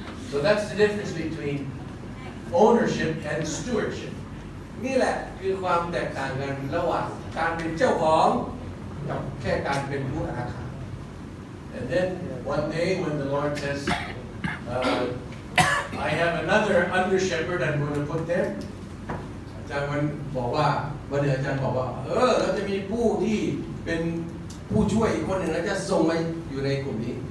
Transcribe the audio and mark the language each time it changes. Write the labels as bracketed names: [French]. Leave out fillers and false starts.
[English] So that's the difference between ownership and stewardship. [Thai] นี่แหละคือความแตกต่างกันระหว่างการเป็นเจ้าของกับแค่การเป็นผู้อารักขา [English] And then one day when the Lord says, I have another under shepherd I'm going to put there. [Thai] อาจารย์มันบอกว่าวันเดียวอาจารย์บอกว่าเราจะมีผู้ที่เป็นผู้ช่วยอีกคนหนึ่งแล้วจะส่งมาอยู่ในกลุ่มนี้